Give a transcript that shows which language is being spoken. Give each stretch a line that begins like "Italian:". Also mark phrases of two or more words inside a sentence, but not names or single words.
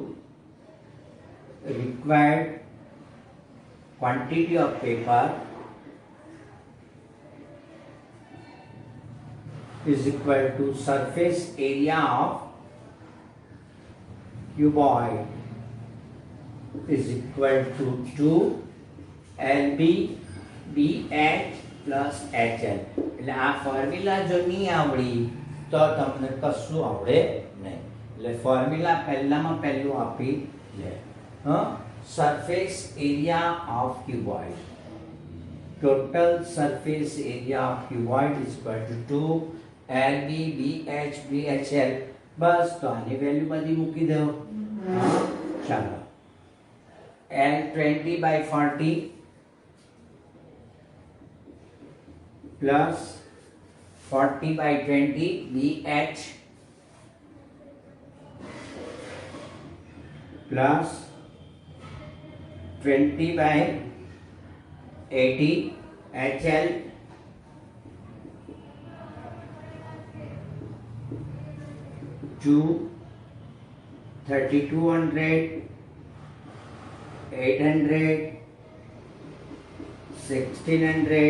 English: required quantity of paper is equal to surface area of cuboid is equal to 2 LB BH plus HL.
Gujarati: એટલે આ ફોર્મ્યુલા જો નહીં આવડી તો તમને કશું આવડે નહીં. એટલે ફોર્મ્યુલા પહેલામાં પહેલું આપી લે.
English: હા, surface area of cuboid, total surface area of cuboid is equal to 2 LB BH BHL.
Gujarati: બસ તો આની વેલ્યુ બધી મૂકી દો. ચાલો,
English: L 20 by 40 plus 40 by 20 BH plus 20 by 80 HL to 3200 800 1600.